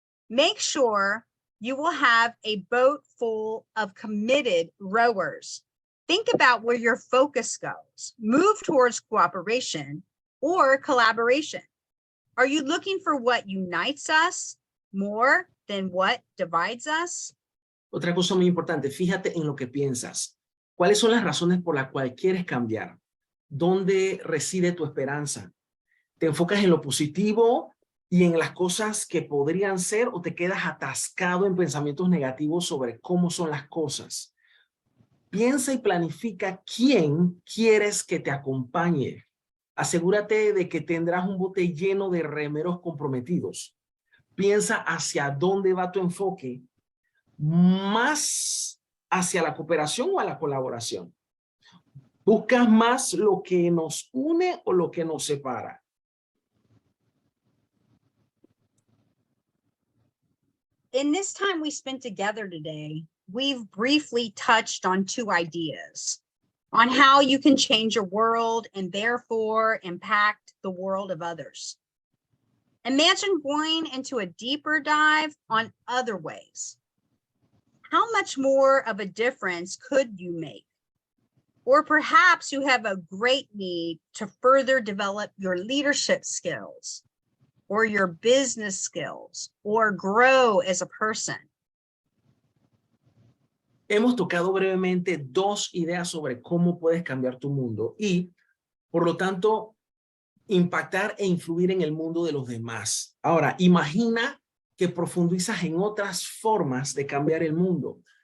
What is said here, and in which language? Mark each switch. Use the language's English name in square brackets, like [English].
[English] Make sure you will have a boat full of committed rowers. Think about where your focus goes. Move towards cooperation or collaboration. Are you looking for what unites us more than what divides us? [Spanish] Otra cosa muy importante, fíjate en lo que piensas. ¿Cuáles son las razones por las cuales quieres cambiar? ¿Dónde reside tu esperanza? ¿Te enfocas en lo positivo y en las cosas que podrían ser o te quedas atascado en pensamientos negativos sobre cómo son las cosas? Piensa y planifica quién quieres que te acompañe. Asegúrate de que tendrás un bote lleno de remeros comprometidos. Piensa hacia dónde va tu enfoque, más hacia la cooperación o a la colaboración. ¿Buscas más lo que nos une o lo que nos separa? [English] In this time we spent together today, we've briefly touched on two ideas on how you can change your world and therefore impact the world of others. Imagine going into a deeper dive on other ways. How much more of a difference could you make? Or perhaps you have a great need to further develop your leadership skills or your business skills or grow as a person. [Spanish] Hemos tocado brevemente dos ideas sobre cómo puedes cambiar tu mundo y, por lo tanto, impactar e influir en el mundo de los demás. Ahora, imagina que profundizas en otras formas de cambiar el mundo.